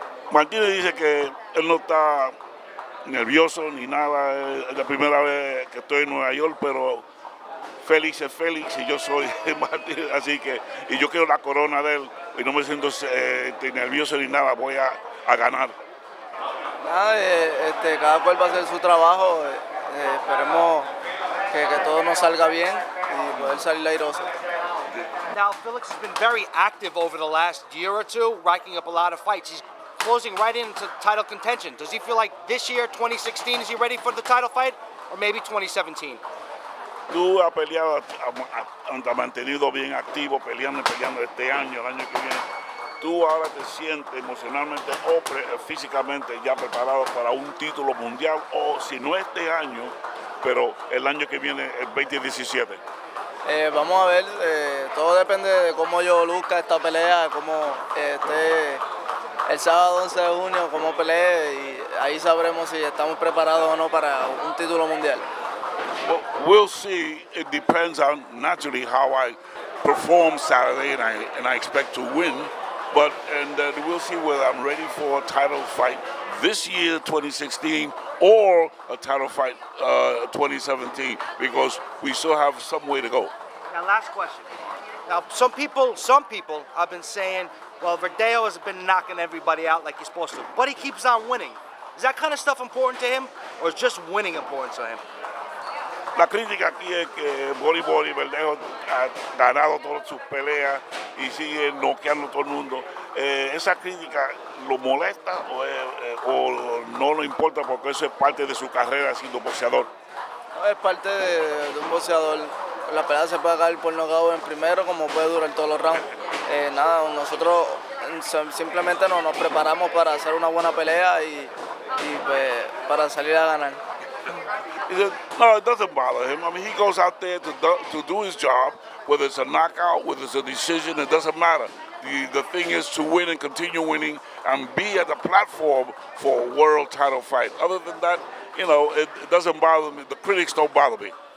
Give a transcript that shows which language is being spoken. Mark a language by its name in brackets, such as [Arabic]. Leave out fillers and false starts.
[Spanish] Martínez dice que él no está nervioso ni nada, es la primera vez que estoy en Nueva York, pero Félix es Félix y yo soy Martínez, así que y yo quiero la corona de él y no me siento nervioso ni nada, voy a ganar. Nada, cada cual va a hacer su trabajo, esperemos que todo nos salga bien y poder salir airoso. [English] Now, Felix has been very active over the last year or two, racking up a lot of fights. He's closing right into title contention. Does he feel like this year, 2016, is he ready for the title fight, or maybe 2017? [Spanish] Tú has peleado, has mantenido bien activo, peleando este año, el año que viene. Tú ahora te sientes emocionalmente o físicamente ya preparado para un título mundial, o si no este año, pero el año que viene, el 2017. Vamos a ver, todo depende de cómo yo luzca esta pelea, cómo esté el sábado 11 de junio, cómo pelee, y ahí sabremos si estamos preparados o no para un título mundial. [English] Well, we'll see. It depends on naturally how I perform Saturday, and I expect to win. But we'll see whether I'm ready for a title fight this year, 2016, or a title fight 2017, because we still have some way to go. Now, last question. Now, some people have been saying, well, Verdejo has been knocking everybody out like he's supposed to, but he keeps on winning. Is that kind of stuff important to him, or is just winning important to him? [Spanish] La crítica aquí es que Verdejo ha ganado todas sus peleas y sigue noqueando a todo el mundo. ¿Esa crítica lo molesta o no le importa porque eso es parte de su carrera siendo boxeador? No, es parte de un boxeador. La pelea se puede caer por nocaut en primero, como puede durar todos los rounds. Nada, nosotros simplemente nos preparamos para hacer una buena pelea y pues, para salir a ganar. [English] He said, no, it doesn't bother him. I mean, he goes out there to do his job, whether it's a knockout, whether it's a decision, it doesn't matter. The thing is to win and continue winning and be at the platform for a world title fight. Other than that, it doesn't bother me. The critics don't bother me.